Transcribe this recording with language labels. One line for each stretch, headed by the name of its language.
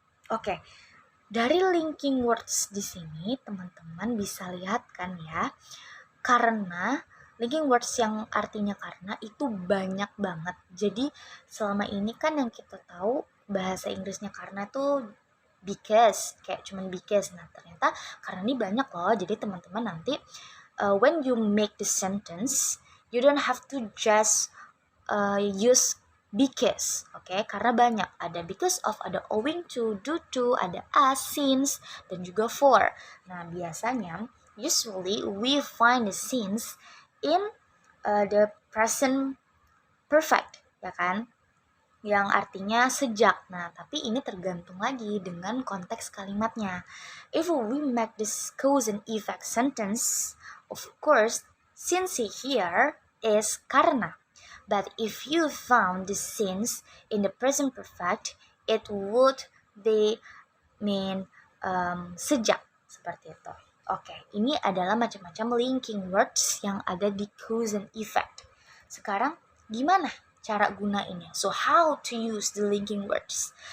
Indonesian: Oke, dari linking words di sini teman-teman bisa lihat kan ya, karena linking words yang artinya karena itu banyak banget. Jadi selama ini kan yang kita tahu bahasa Inggrisnya karena tuh because, kayak cuman because. Nah, ternyata karena ini banyak loh. Jadi teman-teman nanti
English: when you make the sentence, you don't have to just use because, okay?
Indonesian: Karena banyak, ada because of, ada owing to, due to, ada as, since, dan juga for. Nah, biasanya
English: usually we find the since in the present perfect,
Indonesian: ya kan? Yang artinya sejak. Nah, tapi ini tergantung lagi dengan konteks kalimatnya.
English: If we make this cause and effect sentence, of course, since here is
Indonesian: karena.
English: But if you found the since in the present perfect, it would be mean
Indonesian: sejak, seperti itu. Oke, ini adalah macam-macam linking words yang ada di cause and effect. Sekarang gimana cara gunainnya?
English: So how to use the linking words?